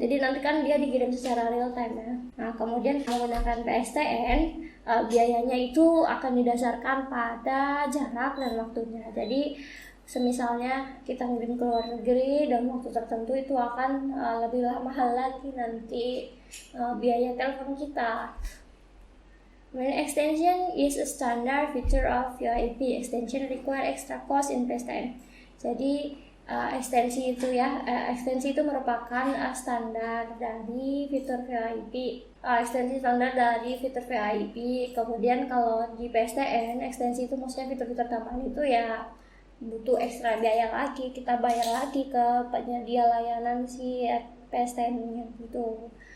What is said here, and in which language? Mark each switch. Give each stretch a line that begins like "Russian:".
Indonesian: Jadi nanti kan dia dikirim secara real time ya. Nah kemudian menggunakan PSTN biayanya itu akan didasarkan pada jarak dan waktunya. Jadi semisalnya kita ngirim ke luar negeri dan waktu tertentu, itu akan lebih mahal lagi nanti biaya telepon kita.
English: When extension is a standard feature of VoIP, extension require extra cost in PSTN.
Indonesian: Jadi ekstensi itu ekstensi itu merupakan standar dari fitur VoIP. Ekstensi standar dari fitur VoIP. Kemudian kalau di PSTN, ekstensi itu maksudnya fitur-fitur tambahan itu ya butuh ekstra biaya lagi, kita bayar lagi ke penyedia layanan si PSTN-nya gitu.